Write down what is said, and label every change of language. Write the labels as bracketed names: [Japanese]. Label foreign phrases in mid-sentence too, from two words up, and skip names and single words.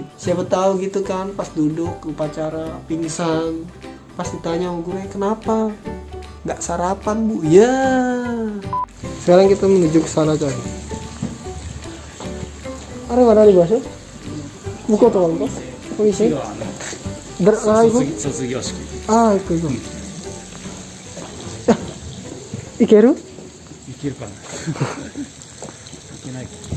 [Indonesian] Siapa tahu gitu kan pas duduk upacara pingsan. Pas ditanya sama gue, kenapa? Nggak sarapan bu? Ya. Sekarang kita menuju ke sana coy. Ada mana di bahasa? Buka tuh bang, polisi. Berlalu. [Japanese] 卒業式。ああ、行こう。いける？いけるかな。いけないか。